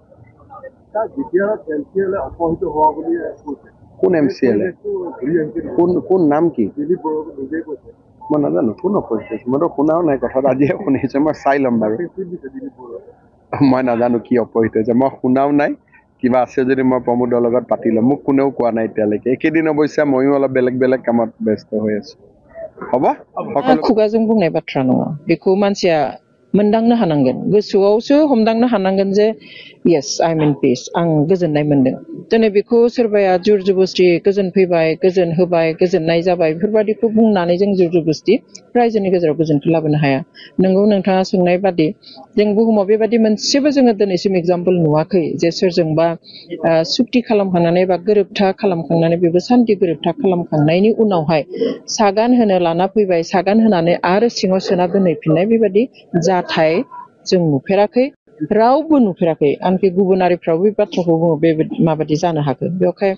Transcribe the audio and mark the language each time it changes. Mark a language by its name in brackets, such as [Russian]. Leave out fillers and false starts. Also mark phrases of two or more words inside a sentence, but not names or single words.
[Assamese] কোন এমচিএল কোন নাম কি মই নাজানো কোন অপৰিচিত মইতো শুনাও নাই কথাটো আজিহে শুনিছো মই চাই ল'ম বাৰু মই নাজানো কি অপৰিচিত হৈছে মই শুনাও নাই কিবা আছে যদি মই প্ৰমোদৰ লগত পাতি ল'ম মোক কোনেও কোৱা নাই এতিয়ালৈকে একেদিন অৱশ্যে ময়ো অলপ বেলেগ কামত ব্যস্ত হৈ আছো হ'ব [Bodo] खुगाजों बुंनाय बाथ्रा नङा बेखौ मानसिया मोनदांनो हानांगोन गोसोआवसो हमदांनो हानांगोन जे [English] yes I'm in peace [Bodo] आं गोजोननाय मोनदों दिनै बेखौ सोरबाया जुर जबरदस्ति गोजोन फैबाय गोजोन होबाय गोजोननाय जाबाय बेफोरबादिखौ बुंनानै जों जुर जबरदस्ति रायजोनि गेजेराव गोजोनखौ लाबोनो हाया नंगौ नोंथाङा सोंनाय बादि जों बुहुमाव बेबादि मोनसेबो जोङो दिनैसिम एग्जाम्पल नुवाखै जे सोरजोंबा सुक्ति खालामखांनानै बा गोरोबथा खालामखांनानै बेबो सान्थि गोरोबथा खालामखांनायनि उनावहाय सागान होनो लाना फैबाय सागान होनानै आरो सिङाव सोना दोनहैफिननाय बेबादि जाथाय जों नुफेराखै रावबो नुफेराखै आंखि गुबुनारिफ्राबो बे बाथ्राखौ बुङो बे माबादि जानो हागौ बेवहाय